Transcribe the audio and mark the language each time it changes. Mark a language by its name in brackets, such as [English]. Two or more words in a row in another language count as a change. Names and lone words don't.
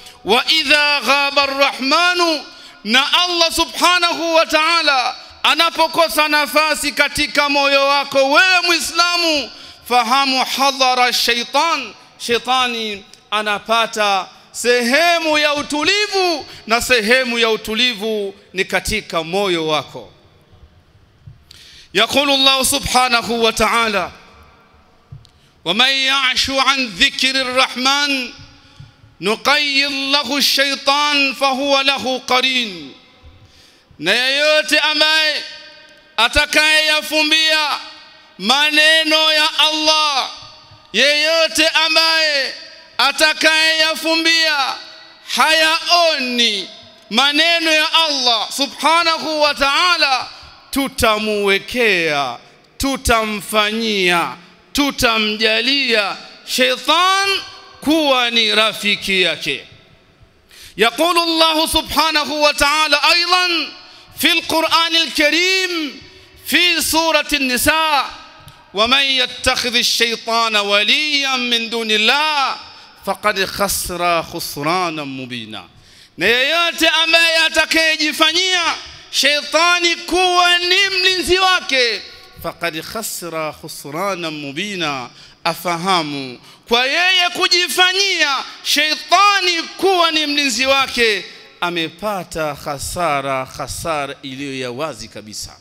[Arabic] وإذا غاب الرحمن, [Swahili] na Allah [Arabic] سبحانه وتعالى [Swahili] anapokosa nafasi katika moyo wako wewe Muislamu, fahamu [Arabic] حضر الشيطان, [Swahili] shetani anapata sehemu ya utulivu, na sehemu ya utulivu ni katika moyo wako. [Arabic] يقول الله سبحانه وتعالى ومن يعش عن ذكر الرحمن نقيض له الشيطان فهو له قرين. [Swahili] na yeyote ambaye atakayeyafumbia maneno ya Allah, yeyote ambaye atakayeyafumbia hayaoni maneno ya Allah [Arabic] سبحانه وتعالى, [Swahili] tutamuwekea, tutamfanyia, tutamjalia shaitan kuwa ni rafiki yake. [Arabic] يقول الله سبحانه وتعالى أيضا في القرآن الكريم في سورة النساء ومن يتخذ الشيطان وليا من دون الله فقد خسر خسرانا مبينا. [Swahili] na yeyote ambaye atakayejifanyia shaitani kuwa ni mlinzi wake, [Arabic] فقد خسر خسرانا مبينا, [Swahili] afahamu kwa yeye kujifanyia shaitani kuwa ni mlinzi wake amepata hasara iliyo ya wazi kabisa.